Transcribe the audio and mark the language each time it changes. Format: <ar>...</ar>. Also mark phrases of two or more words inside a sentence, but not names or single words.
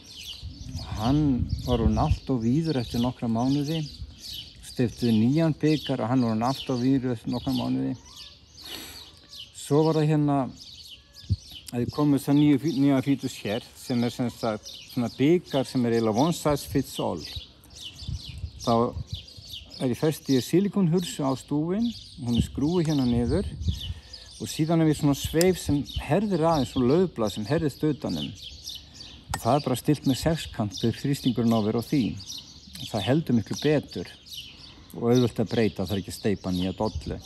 <is>Hann var orðinn allt of víður eftir nokkra mánuði. Steyptu nýjan bikar og hann var orðinn allt of víður eftir nokkra mánuði. Svo var það hérna að ég kom með þess að nýja fítus hér sem er sem sagt svona bikar sem er eiginlega</is> <en>one size fits all.</en> <is>Þá er ég festi í silikónhursu á stúfinn, hún er skrúið hérna niður og síðan er við svona sveif sem herðir aðeins og laufblað sem herðist utanum. Það er bara stilt með sexkantur þrýstingurinn á vera á því. Það heldur miklu betur og auðvelt að breyta, það er ekki að steypa nýja dollu.</is>